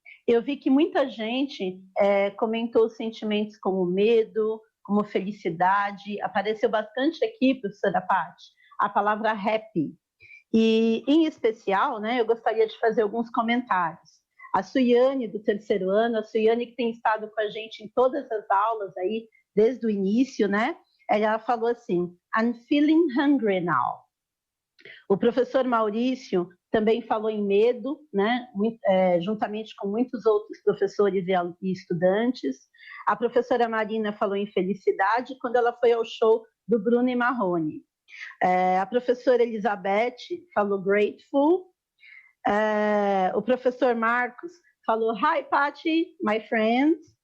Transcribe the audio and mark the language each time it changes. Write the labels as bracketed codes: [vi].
[pt] Eu vi que muita gente comentou sentimentos como medo, como felicidade. Apareceu bastante aqui, professora Paty, a palavra happy. E, em especial, né, eu gostaria de fazer alguns comentários. A Suiane, do terceiro ano, a Suiane que tem estado com a gente em todas as aulas aí, desde o início, né? Ela falou assim, [en] I'm feeling hungry now. [pt] O professor Maurício também falou em medo, né? Juntamente com muitos outros professores e estudantes. A professora Marina falou em felicidade quando ela foi ao show do Bruno e Marrone. A professora Elizabeth falou grateful. O professor Marcos falou [en] hi, Paty, my friend.